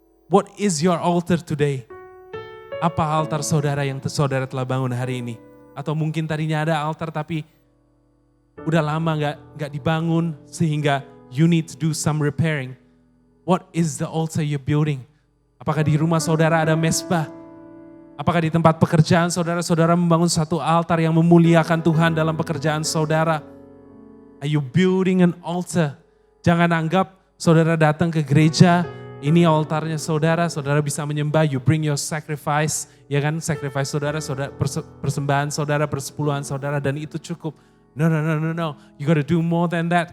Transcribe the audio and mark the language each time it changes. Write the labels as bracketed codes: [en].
[en] What is your altar today? [id] Apa altar saudara yang saudara telah bangun hari ini? Atau mungkin tadinya ada altar tapi udah lama gak dibangun sehingga [en] you need to do some repairing. What is the altar you're building? [id] Apakah di rumah saudara ada mesbah? Apakah di tempat pekerjaan saudara membangun satu altar yang memuliakan Tuhan dalam pekerjaan saudara? [en] Are you building an altar? [id] Jangan anggap saudara datang ke gereja, ini altarnya saudara bisa menyembah, [en] you bring your sacrifice, [id] ya kan, sacrifice saudara, persembahan saudara, persepuluhan saudara, dan itu cukup. [en] No. You gotta do more than that.